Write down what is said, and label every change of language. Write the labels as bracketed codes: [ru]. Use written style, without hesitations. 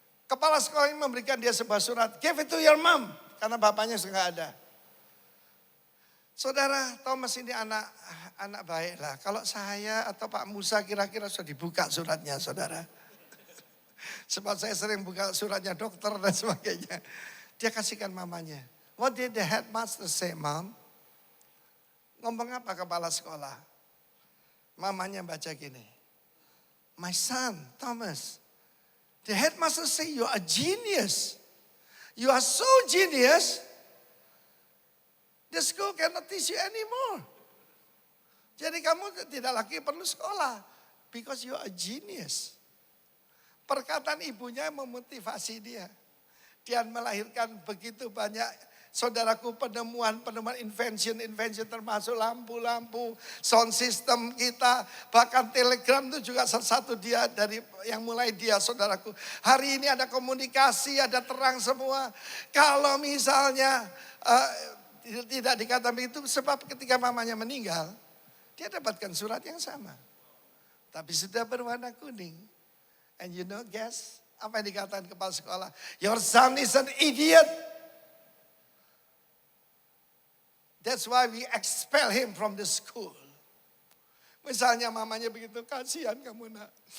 [id] Kepala sekolah ini memberikan dia sebuah surat, [en] give it to your mom, [id] karena bapaknya sudah nggak ada. Saudara, Thomas ini anak baik lah. Kalau saya atau Pak Musa kira-kira sudah dibuka suratnya saudara. Sebab saya sering buka suratnya dokter dan sebagainya. Dia kasihkan mamanya. [en] What did the headmaster say, Mom? [id] Ngomong apa kepala sekolah? Mamanya baca gini. [en] My son, Thomas, the headmaster say you are a genius. You are so genius, the school cannot teach you anymore. [id] Jadi kamu tidak lagi perlu sekolah. [en] Because you are a genius. [id] Perkataan ibunya memotivasi dia. Dia melahirkan begitu banyak saudaraku penemuan invention termasuk lampu-lampu, sound system kita, bahkan telegram itu juga salah satu dia dari yang mulai dia saudaraku. Hari ini ada komunikasi, ada terang semua. Kalau misalnya tidak dikatakan begitu, sebab ketika mamanya meninggal, dia dapatkan surat yang sama. Tapi sudah berwarna kuning. [en] And you know guys, [id] apa yang dikatakan kepala sekolah? [en] Your son is an idiot. That's why we expel him from the school. [id] Misalnya mamanya begitu, kasihan kamu nak.